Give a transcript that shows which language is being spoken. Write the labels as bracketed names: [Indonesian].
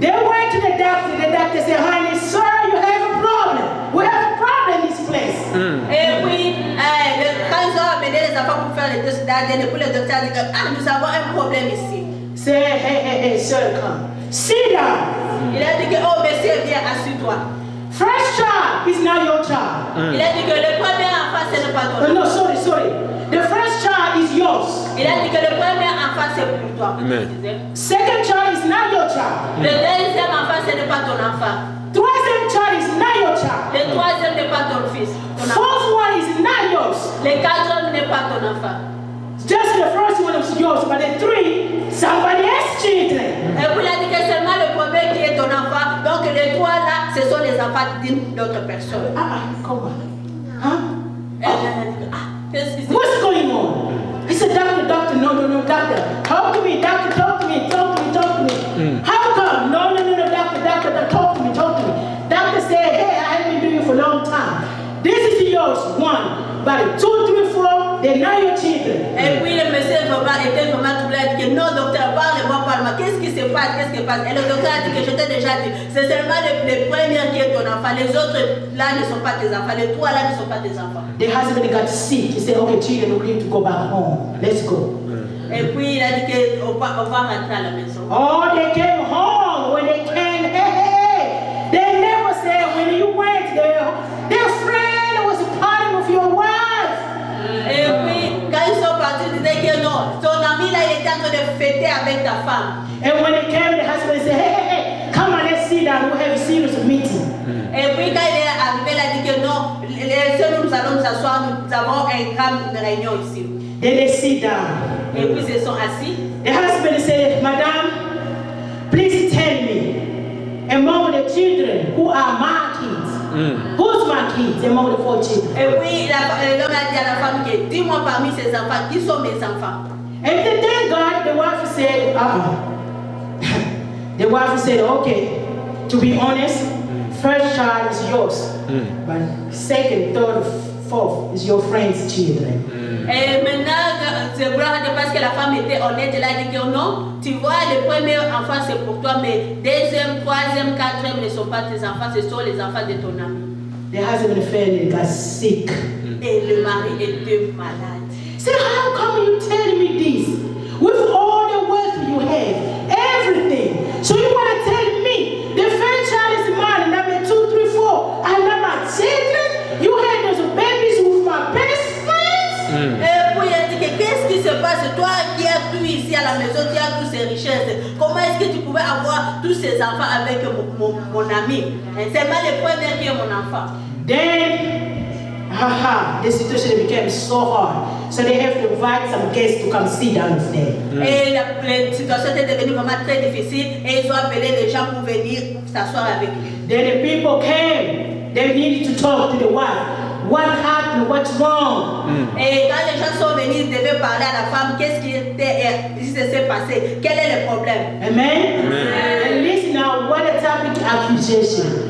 [English] They went to the doctor said, honey, sir, you have a problem. We have a problem in this place. [French] Et puis, quand ils ont amené les enfants pour faire le test d'ADN, et puis le docteur a dit que nous avons un problème ici. [English] Say, hey, sir, come. Sit down. [French] Il a dit que, oh monsieur, viens, assieds-toi. [English] First child is not your child. [French] Il a dit que le premier enfant, ce n'est pas ton. [English] No, sorry. The first child is yours. [French] Il a dit que le premier enfant, c'est pour toi. [English] Second child is not your child. [French] Le deuxième enfant, ce n'est pas ton enfant. [English] Troisième child is not your child. [French] Le troisième n'est pas ton fils. [English] Fourth one is not yours. [French] Le quatrième n'est pas ton enfant. [English] Just the first one is yours, but the 3, somebody else's children. [French] Et puis il a dit que seulement le premier qui est ton enfant, donc les 3 là, ce sont les enfants d'une autre personne. [English] Come on. Huh? [French] Et elle a dit, qu'est-ce qui se passe? [English] What's going on? He said, doctor, no, doctor. Talk to me, doctor, talk to me. How come? No, doctor, talk to me. Doctor said, hey, I have been doing it for a long time. This is yours, 1. But 2, 3, 4, they're not your children. children. [French] Et puis le monsieur était vraiment troublé, il a dit que non docteur, parle-moi, qu'est-ce qui se passe, Et le docteur a dit que je t'ai déjà dit, c'est seulement les premiers qui est ton enfant, les autres là ne sont pas tes enfants, les trois là ne sont pas tes enfants. [English] The husband got sick. He said, okay, children, we need to go back home. Let's go. [French] Et puis il a dit qu'on va rentrer à la maison. [English] Oh, they came home. When they came, hey, they never said when you went there, their friend was partying with your wife. [French] Et puis quand ils sont partis, ils disaient que non, ton ami là il était en train de fêter avec ta femme. [English] And when they came, the husband said, hey, come on, let's sit down. We have a serious meeting. [French] Et puis quand il est arrivé, il a dit que non, nous allons nous asseoir, nous avons une grande réunion ici. [English] Then they sit down. [French] Et puis ils se sont assis. [English] The husband said, Madame, please tell me, among the children who are my kids, who's my kids among the 4 children? [French] Et puis l'homme a dit à la femme que dis-moi parmi ces enfants, qui sont mes enfants? [English] And then thank God, the wife said, The wife said, okay, to be honest, first child is yours, but second, third, fourth is your friend's children. [French] Et maintenant, c'est parce que la femme était honnête, elle a dit que non, tu vois, le premier enfant c'est pour toi, mais deuxième, troisième, quatrième ne sont pas tes enfants, ce sont les enfants de ton ami. [English] The husband family got sick. [French] Et le mari était malade. [English] Say, how come you tell me this? With all the wealth you have, everything. So you want to tell me the first child is mine, number 2, 3, 4, and number children? You had those babies with my best friends? [French] Et puis elle dit que qu'est-ce qui se passe? Toi qui as tout ici à la maison, tu as toutes ces richesses. Comment est-ce que tu pouvais avoir tous ces enfants avec mon ami? C'est moi le premier qui est mon enfant. [English] Then, the situation became so hard. So they have to invite some guests to come sit down with them. [French] Et la situation était devenue vraiment très difficile et ils ont appelé les gens pour venir s'asseoir avec lui. [English] Then the people came. They needed to talk to the wife. What happened? What's wrong? [French] Et quand les gens sont venus, ils devaient parler à la femme. Qu'est-ce qui s'est passé? Quel est le problème? [English] Amen? And listen now, what a topic accusation.